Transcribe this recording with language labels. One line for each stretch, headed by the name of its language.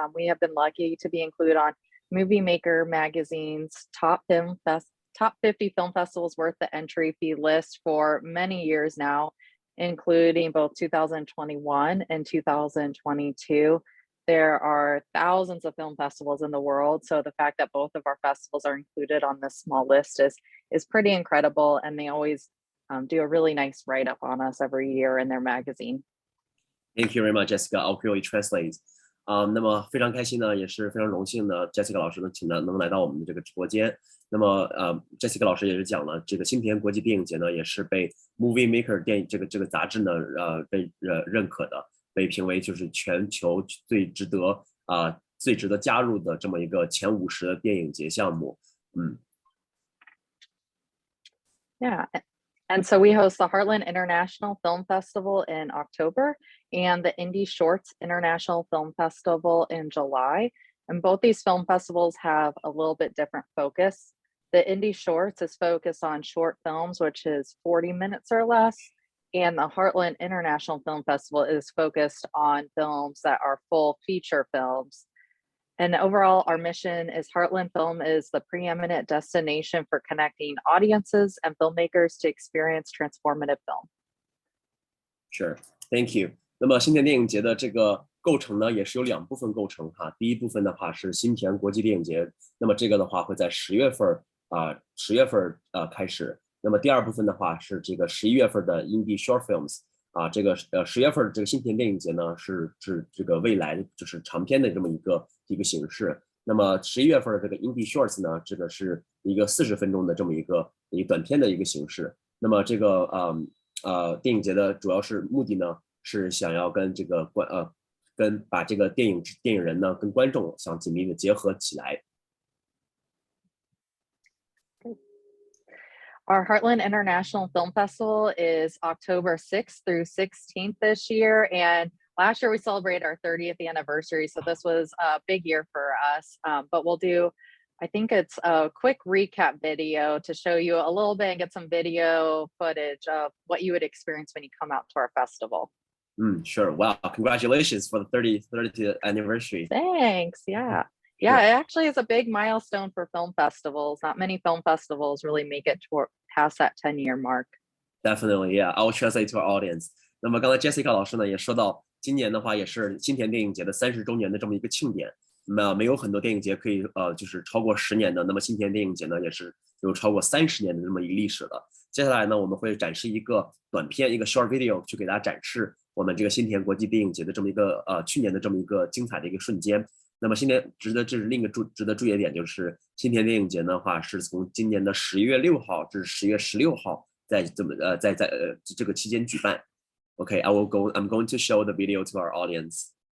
English: We have been lucky to be included on Movie Maker Magazine's top 50 film festivals worth the entry fee list for many years now, including both 2021 and 2022. There are thousands of film festivals in the world, so the fact that both of our festivals are included on this small list is pretty incredible, and they always do a really nice write-up on us every year in their magazine. Thank you very much, Jessica. I'll quickly translate.
Chinese: 那么非常开心呢，也是非常荣幸的 ，Jessica 老师能来到我们的这个直播间。那么Jessica 老师也是讲了，这个新田国际电影节呢，也是被 Movie Maker 电影这个杂志呢被认可的，被评为就是全球最值得加入的这么一个前50的电影节项目。
English: Yeah. And so we host the Heartland International Film Festival in October and the Indie Shorts International Film Festival in July. And both these film festivals have a little bit different focus. The Indie Shorts is focused on short films, which is 40 minutes or less. And the Heartland International Film Festival is focused on films that are full feature films. And overall, our mission is Heartland Film is the preeminent destination for connecting audiences and filmmakers to experience transformative film. Sure, thank you.
Chinese: 那么新田电影节的这个构成呢，也是由2部分构成哈。第一部分的话是新田国际电影节，那么这个的话会在10月份开始。那么第二部分的话是这个11月份的 Indie Short Films。这个10月份这个新田电影节呢是这个未来就是长片的这么一个形式。那么11月份的这个 Indie Shorts 呢，这个是一个40分钟的这么一个短片的一个形式。那么这个电影节的主要是目的呢是想要跟这个把这个电影人呢跟观众想紧密的结合起来。
English: Our Heartland International Film Festival is October 6th through 16th this year. And last year we celebrated our 30th anniversary. So this was a big year for us. But we'll do I think it's a quick recap video to show you a little bit and get some video footage of what you would experience when you come out to our festival. Sure. Wow. Congratulations for the 30th anniversary. Thanks. Yeah. Yeah, Sure. it actually is a big milestone for film festivals. Not many film festivals really make it past that 10-year mark. Definitely, yeah. I will translate to our audience.
Chinese: 那么刚才 Jessica 老师呢也说到，今年的话也是新田电影节的30周年的这么一个庆典。那没有很多电影节可以就是超过10年的，那么新田电影节呢也是有超过30年的这么一个历史了。接下来呢，我们会展示一个短片，一个
English: short video，
Chinese: 去给大家展示我们这个新田国际电影节的这么一个去年的这么一个精彩的一个瞬间。那么新年这是另一个值得注意的点，就是新田电影节的话是从今年的11月6号至10月16号。在这个期间举办。
English: Okay, I'm going to show the video to our audience.